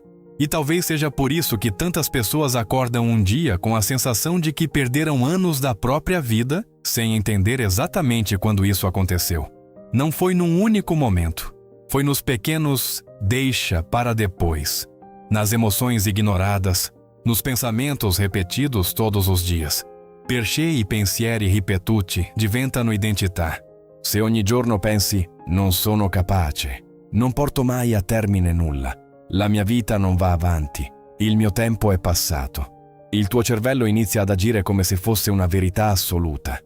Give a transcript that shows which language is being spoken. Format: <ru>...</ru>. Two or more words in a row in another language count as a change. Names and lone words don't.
<pt>E talvez seja por isso que tantas pessoas acordam um dia com a sensação de que perderam anos da própria vida, sem entender exatamente quando isso aconteceu. Não foi num único momento. Foi nos pequenos deixa para depois, nas emoções ignoradas, nos pensamentos repetidos todos os dias.</pt> <it>Perché i pensieri ripetuti diventano identità. Se ogni giorno pensi «non sono capace», non porto mai a termine nulla, la mia vita non va avanti, il mio tempo è passato. Il tuo cervello inizia ad agire come se fosse una verità assoluta.</it>